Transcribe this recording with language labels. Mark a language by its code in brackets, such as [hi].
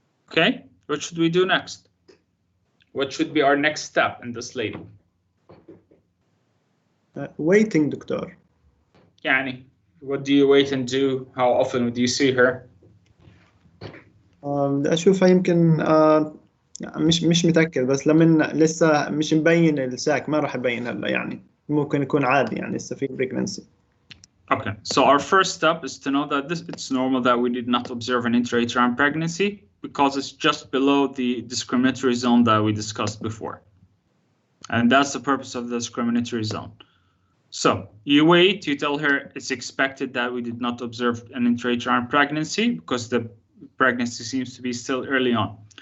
[en] Okay, what should we do next? What should be our next step in this lady? Waiting, doctor. يعني, what do you wait and do? How often would you see her? [ar] بدي أشوفها يمكن مش متأكد، بس لمن لسه مش مبين الساك ما راح يبين هلا، يعني ممكن يكون عادي، يعني لسه في pregnancy. [en] Okay, so our first step is to know that it's normal that we did not observe an intrauterine pregnancy because it's just below the discriminatory zone that we discussed before. And that's the purpose of the discriminatory zone. So you wait, you tell her it's expected that we did not observe an intrauterine pregnancy because the pregnancy seems to be still early on.